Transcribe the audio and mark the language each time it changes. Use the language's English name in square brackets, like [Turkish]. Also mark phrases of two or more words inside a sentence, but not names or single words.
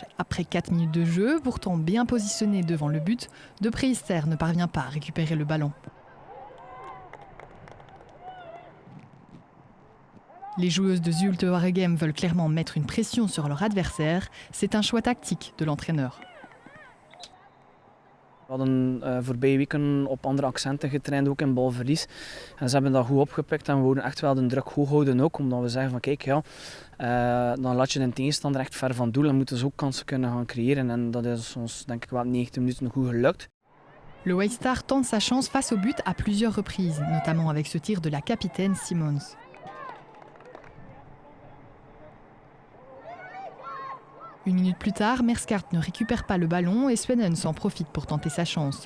[French] Après 4 minutes de jeu, pourtant bien positionné devant le but, De Preister ne parvient pas à récupérer le ballon. Les joueuses de Zulte Waregem veulent clairement mettre une pression sur leur adversaire. C'est un choix tactique de l'entraîneur. [Dutch] We hadden voorbije weken op andere accenten getraind, ook in balverlies. En ze hebben dat goed opgepikt en we wilden echt wel de druk hoog houden ook. Omdat we zeggen van kijk, ja, dan laat je de tegenstander echt ver van doel en moeten ze ook kansen kunnen gaan creëren. En dat is ons denk ik wel 90 minuten goed gelukt. [French] Le White Star tente sa chance face au but à plusieurs reprises, notamment avec ce tir de la capitaine Simons. Une minute plus tard, Merskart ne récupère pas le ballon et Swenen s'en profite pour tenter sa chance.